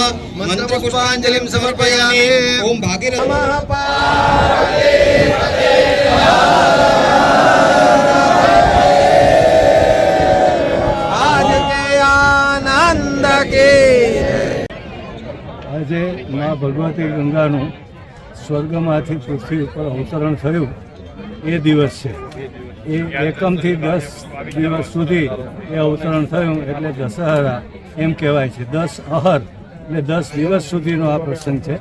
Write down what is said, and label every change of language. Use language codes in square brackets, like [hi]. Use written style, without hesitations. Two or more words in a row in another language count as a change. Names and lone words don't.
[sa] मंत्र पुष्पांजलिं समर्पयामि. ओम भागीरथ नमः. [hi] आज के आनंद के [gu] આજે મા ભગવતી ગંગાનું સ્વર્ગમાંથી પૃથ્વી ઉપર અવતરણ થયું એ દિવસ છે. એ 1 થી 10 દિવસ સુધી એ અવતરણ થયું એટલે દશહરા એમ કહેવાય છે. 10 અહર એટલે 10 દિવસ સુધીનો આ પ્રસંગ છે.